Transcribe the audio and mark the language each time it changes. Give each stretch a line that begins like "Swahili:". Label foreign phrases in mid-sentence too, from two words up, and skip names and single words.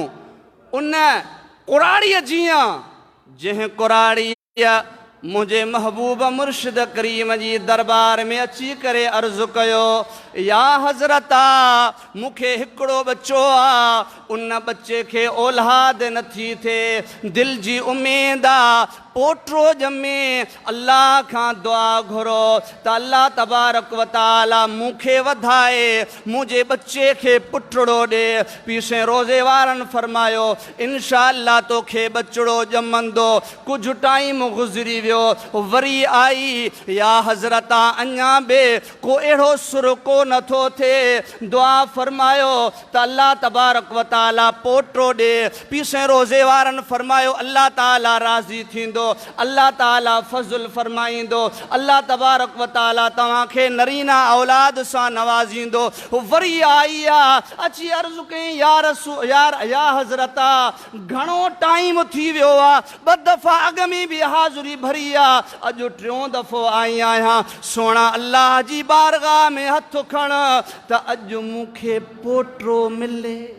Sindhi: उन कुराड़ीअ जीअं जंहिं कुराड़ीअ मुझे महबूब मुर्शिद करीम जी दरबार में अची करे अर्ज़ु कयो, या हज़रता मूंखे हिकिड़ो बच्चो आ, उन बच्चे खे औलाद नथी थिए, दिल जी उम्मीद आ, पोटो ॼमे, अल्लाह खां दुआ घुरो त
Arabic: الله تبارك وتعالى
Sindhi: मूंखे वधाए, मुंहिंजे बच्चे खे पुटड़ो ॾे। पीसे रोज़े वारनि फरमायो,
Arabic: إن شاء الله
Sindhi: तोखे बचड़ो ॼमंदो। कुझु टाइम गुज़री वियो, वरी आई, या हज़रता अञा बि को अहिड़ो सुर को नथो थिए, दुआ फरमायो त
Arabic: الله تبارك وتعالى
Sindhi: पोटो ॾे। पीसे रोज़े वारनि फरमायो,
Arabic: الله تعالى
Sindhi: राज़ी थींदो,
Arabic: الله تعالى
Sindhi: फज़ल फरमाईंदो,
Arabic: الله تبارك وتعالى
Sindhi: तव्हांखे नरीना औलाद सां नवाज़ींदो। वरी आई आहे, अची अर्ज़ु कई, या हज़रता घणो टाइम थी वियो आहे, ॿ दफ़ा अॻ में बि हाज़िरी भरी आहे, अॼु टियों दफ़ो आई आहियां, सोणा अल्लाह जी बारगाह में हथ खण त अॼु मूंखे पोटो मिले।